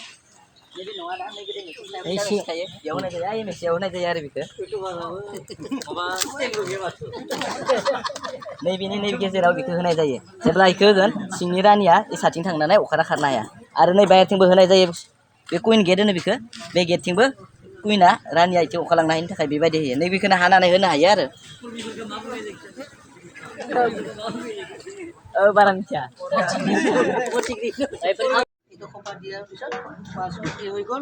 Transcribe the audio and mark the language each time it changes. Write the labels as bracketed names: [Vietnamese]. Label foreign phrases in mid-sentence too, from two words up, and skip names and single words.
[Bodo] एसे थायो बेयाव होनाय जायो आइ मोनसेयाव होनाय जायो आरो बेखौ नैबे गेजेराव बेखौ होनाय जायो जेब्ला बेखौ होगोन सिंनि रानिया इसाथिं थांनानै अखारा खारनो हाया आरो नै बाहेरथिंबो होनाय जायो बे कुइन गेट होनो बेखौ बे गेटथिंबो कुइना रानिया इथिं अखा लांनो हायिनि थाखाय बेबायदि होयो नैबेखौनो हानानै होनो हायो आरो बारा मिथिया [Assamese] খোপা দিয়াৰ পিছত মাছ কি হৈ গ'ল